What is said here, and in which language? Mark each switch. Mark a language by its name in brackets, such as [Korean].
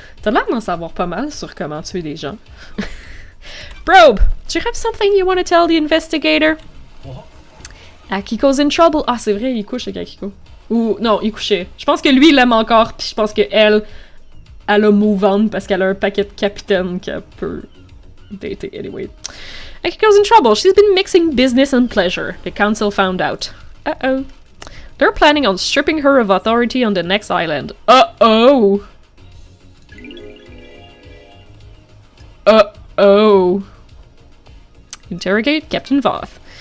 [French] T'as l'air d'en savoir pas mal sur comment tuer des gens. [English] Probe, do you have something you want to tell the investigator? What? Akiko's in trouble. [French] Ah, c'est vrai, il couche avec Akiko. Ou, non, il couchait. Je pense que lui, il l'aime encore, puis je pense que elle a move on parce qu'elle a un paquet de capitaine qu'elle peut dater anyway. [English] Akiko's in trouble. She's been mixing business and pleasure. The council found out. Uh-oh. They're planning on stripping her of authority on the next island. Uh-oh. Uh-oh. Interrogate Captain Voth.